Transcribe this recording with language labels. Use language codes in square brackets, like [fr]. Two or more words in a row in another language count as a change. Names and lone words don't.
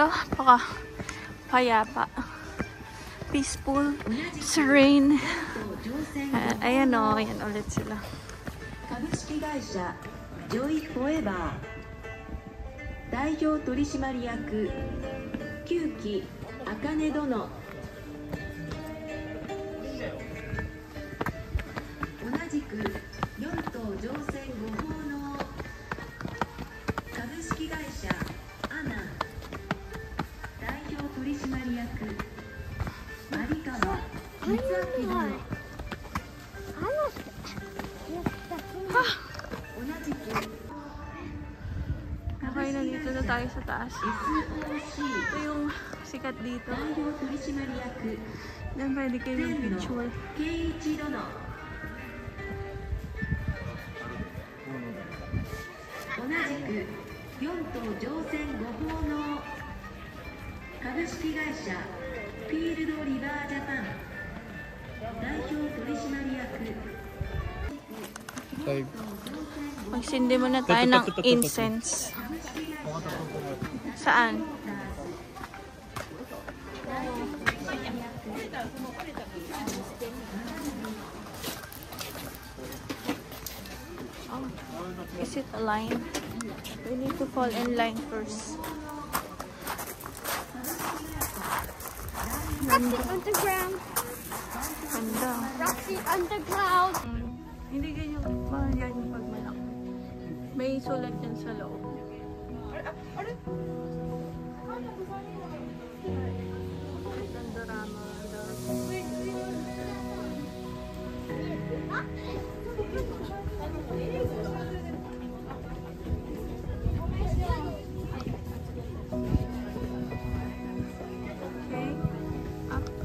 [tl] Payapa. Peaceful. Serene. Ayan o. Ayan ulit sila. [ja] 株式会社ジョイフォエバー代表取締役久木茜殿同じく4等乗船ご奉納株式会社アナ代表取締役有川光明殿 [tl] Okay, nandito na tayo sa taas. Ito yung sikat dito. Then pwede kayo ng picture. [ja] 同じく4等乗船ご奉納株式会社フィールドリバージャパン代表取締役 [tl] Magsindi muna tayo ng incense. Saan? [en] Oh, is it a line? We need to fall in line first. Roxy Underground. [tl] Ganda. Roxy Underground. Hindi ganyan mahal yan yung pag malaki. May sulat yan sa loob. Gandorama. [en] Okay. Up.